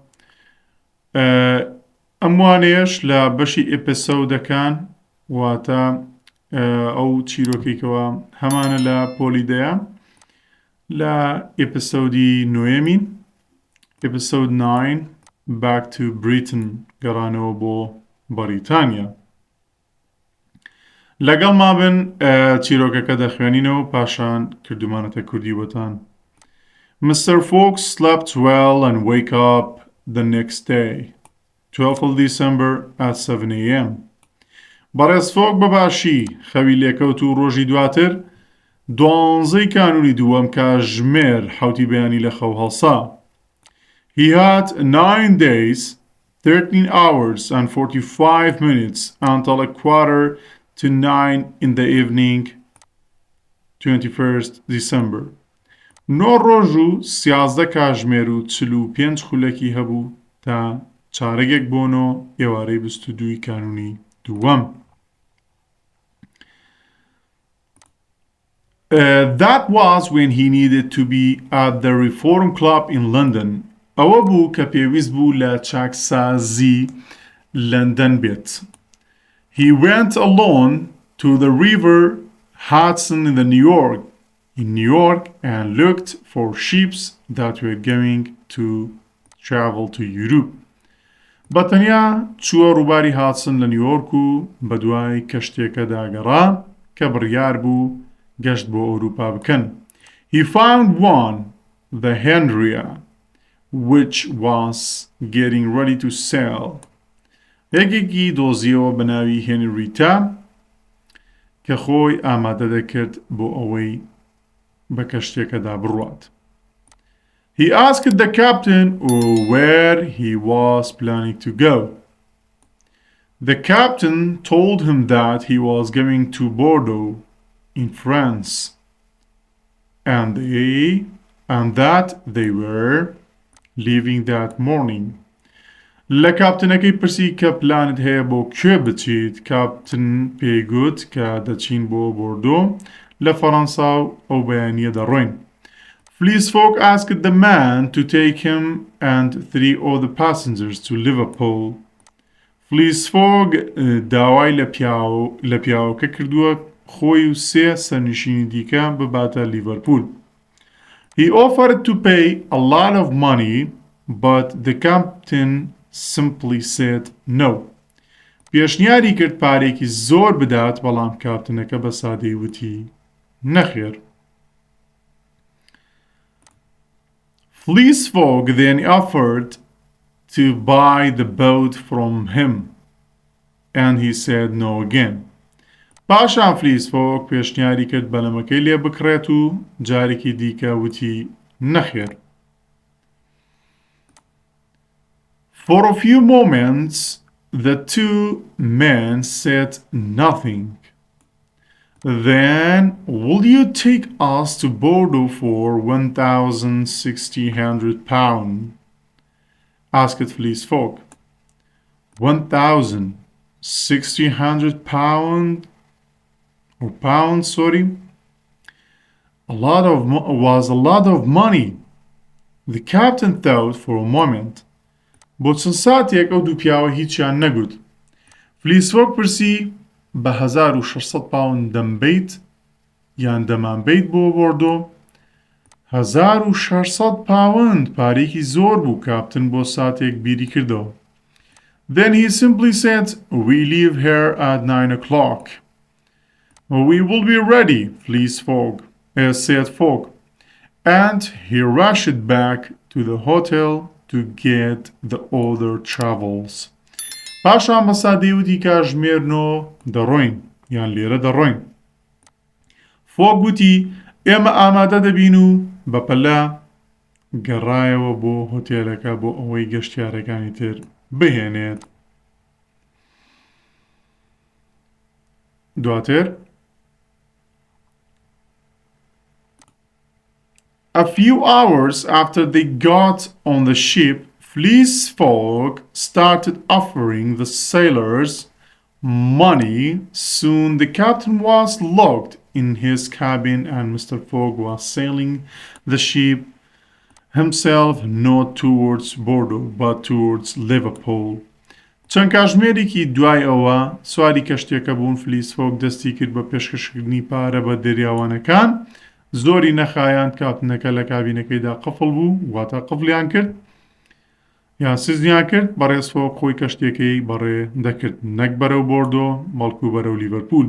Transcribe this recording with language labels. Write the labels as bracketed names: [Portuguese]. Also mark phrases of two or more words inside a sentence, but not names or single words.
[Central Kurdish] ئەم وانەیەش لە بەشی ئێپیسۆدەکان واتە ئەو چیرۆکێکەوە هەمانە لە پۆلیدەیە لە ئێپیسۆدی نوێمین ئێپیسۆد 9 Back to Britain گەڕانەوە بۆ بەریتانیا لەگەڵ ما بن چیرۆکەکە دەخوێنینەوە پاشان کردومانەتە کوردی بۆتان Mr. [English] Fogg slept well and wake up the next day 12 of December at 7 a.m. [Central Kurdish] بەڕێز فۆگ بەباشی خەوی لێکەوت و ڕۆژی دواتر دوانزەی کانونی دووەم کاتژمێر حوتی بەیانی لە خەو هەڵسا [English] He had 9 days 13 hours and 45 minutes until a quarter to 9 in the evening 21st December. [Central Kurdish] نۆ ڕۆژ و 11 کاتژمێر و 45 خولەکی هەبوو تا چارەگێک بۆنەوە ئێوارەی 22 کانونی دووەم. [English] That was when he needed to be at the Reform Club in London. [Central Kurdish] ئەوە بوو کە پێویست بوو لە چاکسازی لەندەن بێت. [English] He went alone to the river Hudson in New York and looked for ships that were going to travel to Europe. [Central Kurdish] بەتەنیا چووە ڕووباری هاتسن لە نیویۆرک و بەدوای کەشتێکەدا گەڕا کە بڕیار بوو گەشت بۆ ئەوروپا بکەن. [English] He found one, the Henria, which was getting ready to sail. [Central Kurdish] یەکێکی دۆزیەوە بە ناوی هێنریتا کە خۆی ئامادە دەکرد بۆ ئەوەی بە کەشتێکەدا بڕوات. [English] He asked the captain where he was planning to go. The captain told him that he was going to Bordeaux in France and that they were leaving that morning. [Central Kurdish] لە کاپتنەکەی پرسی کە پلانت هەیە بۆ کوێ بچیت کاپتن پێی گوت کە دەچین بۆ بۆردۆ لە فەڕەنسا و ئەو بەیانیە دەڕۆین. [English] Fleece Fogg asked the man to take him and 3 other passengers to Liverpool. [Central Kurdish] Fleece Fogg داوای لە پیاوەکە کردووە خۆی و 3 سەرنشینی دیکە بباتە لیڤەرپول. [English] He offered to pay a lot of money, but the captain simply said no. [Central Kurdish] پێشنیاری کرد پارێکی زۆر بدات بەڵام کاپتنەکە بە سادەی وتی نەخێر. [English] Fleece Fogg then offered to buy the boat from him, and he said no again. [Central Kurdish] پاشان فلیس فۆگ پێشنیاری کرد بەلەمەکەی لێ بکڕێت و جارێکی دیکە وتی نەخێر. [English] For a few moments the two men said nothing. Then, will you take us to Bordeaux for £1,600? Asked Fleece Fogg. £1,600? Or pounds, sorry. Was a lot of money. The captain thought for a moment. [Central Kurdish] بۆ چەند ساتێک ئەو دوو پیاوە هیچیان نەگوت. فلیس فۆگ پرسی بە 1600 پاوند دەمبەیت یان دەمانبەیت بۆ بۆردۆ. 1600 پاوند پارێکی زۆر بوو کاپتن بۆ ساتێک بیری کردەوە. [English] Then he simply said, we leave here at 9 o'clock. We will be ready, said Fogg, and he rushed back to the hotel to get the other travels. [Central Kurdish] پاشان بە سادەی وتی کاتژمێرنەوە دەڕۆین یان لێرە دەڕۆین. فۆگ گوتی ئێمە ئامادە دەبین و بەپەلا گەڕایەوە بۆ هۆتێلەکە بۆ ئەوەی گەشتیارەکانی تر بهێنێت. [English] دواتر A few hours after they got on the ship, Fleece folk started offering the sailors money. Soon the captain was locked in his cabin and Mr. Fogg was sailing the ship himself not towards Bordeaux but towards Liverpool. [Central Kurdish] چەند کاتژمێرێکی دوای ئەوە سواری کەشتێکە بوون فلیس فۆک دەستی کرد بە پێشکەشکردنی پارە بە دەریاوانەکان زۆری نەخایاند کاتنەکە لە کابینەکەیدا قفڵ بوو واتە قفڵیان کرد یان سزنیان کرد بەڕێز فۆک خۆی کەشتێکەی بەڕێ دەکرد نەک بەرەو بۆردۆ بەڵکو بەرەو لیڤەرپول.